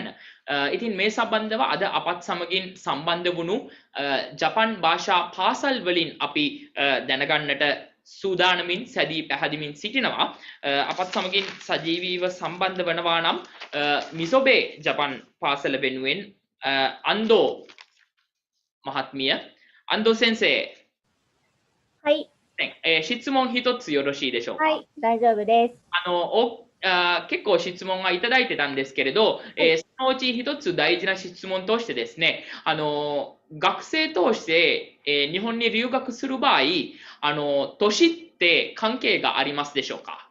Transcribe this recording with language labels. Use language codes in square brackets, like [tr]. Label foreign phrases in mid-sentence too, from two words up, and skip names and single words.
[si] ඉතින් මේ සම්බන්ධව අද අපත් සමගින් සම්බන්ධ වුණු ජපන් භාෂා පාසල් වලින් අපි දැනගන්නට සූදානමින් සැදී පැහැදිමින් සිටිනවා. අපත් සමගින් සජීවීව සම්බන්ධ වනවා නම් මිසොබේ ජපන් පාසල වෙනුවෙන් අන්දෝ මහත්මිය. අන්දෝ සෙන්සේ. [ja] はい。質問一つよろしいでしょうか。はい、大丈夫です。結構質問がいただいてたんですけれど、そのうち一つ大事な質問としてですね、学生として、日本に留学する場合、年って関係がありますでしょうか。